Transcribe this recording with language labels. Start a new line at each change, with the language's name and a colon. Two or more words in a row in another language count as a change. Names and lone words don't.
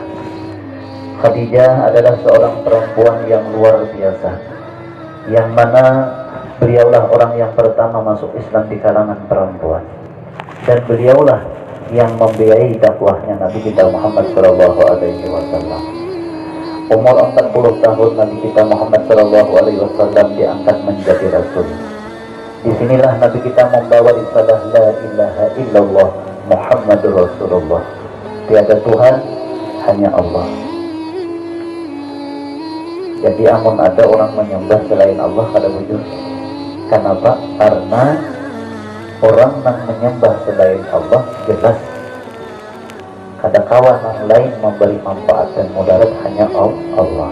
Indonesian: Khadijah adalah seorang perempuan yang luar biasa, yang mana beliaulah orang yang pertama masuk Islam di kalangan perempuan, dan beliaulah yang membiayai dakwahnya Nabi kita Muhammad
Arabic: صلى الله عليه وسلم.
Indonesian: Umur 40 tahun Nabi kita Muhammad
Arabic: صلى الله عليه وسلم
Indonesian: diangkat menjadi Rasul. Disinilah Nabi kita membawa risalah
Arabic: لا إله إلا الله محمد رسول الله.
Indonesian: Tiada Tuhan, hanya Allah. Jadi amun ada orang menyembah selain Allah kada wujud. Kenapa? Karena orang yang menyembah selain Allah jelas kada kawan yang lain memberi manfaat dan mudarat, hanya Allah.